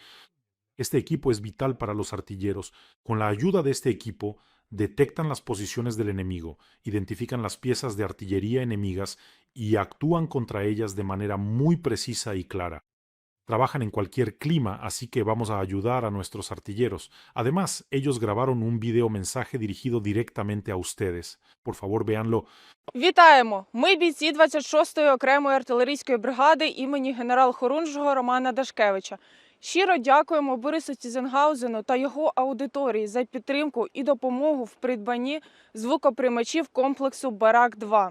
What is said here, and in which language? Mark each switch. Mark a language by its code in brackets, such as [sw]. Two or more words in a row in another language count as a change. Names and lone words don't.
[es] Este equipo es vital para los artilleros. Con la ayuda de este equipo, detectan las posiciones del enemigo, identifican las piezas de artillería enemigas y actúan contra ellas de manera muy precisa y clara. Trabajan en cualquier clima, así que vamos a ayudar a nuestros artilleros. Además, ellos grabaron un video mensaje dirigido directamente a ustedes. Por favor, véanlo. [uk] Вітаємо! Ми бійці 26-ї окремої артилерійської бригади імені генерал-хорунжого Романа Дашкевича. Щиро дякуємо Борису Тізенгаузену та його аудиторії за підтримку і допомогу в придбанні звукоприймачів комплексу Барак-2.